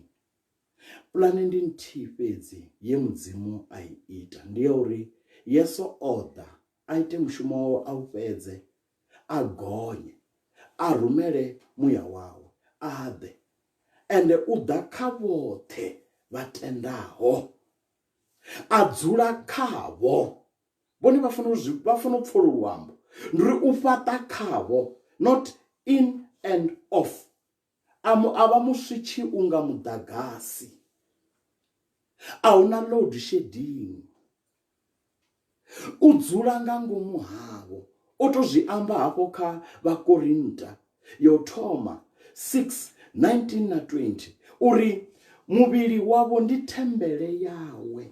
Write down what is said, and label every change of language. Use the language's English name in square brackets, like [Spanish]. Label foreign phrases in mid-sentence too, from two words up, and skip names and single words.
[Venda] Pulani ndi nthihi fhedzi ye mudzimu a i ita, ndi ya uri Yesu oda aite mushumo wawe au fhedze, a gonye, a rumele muya wawe, aḓe ende u ḓa kha vhoṱhe vhatendaho, a dzula khavho. Vhone vha funa u pfha luambo ndi uri u fhaṱa khavho, [English] not in and off. [Venda] A vha muswitshi unga muḓagasi, a huna [English] load shedding. [Venda] U dzula nga ngomu havho, o to zwi amba hafho kha Vhakorinta yo thoma 6:19 na 20 uri muvhili wavho ndi thembele yawe.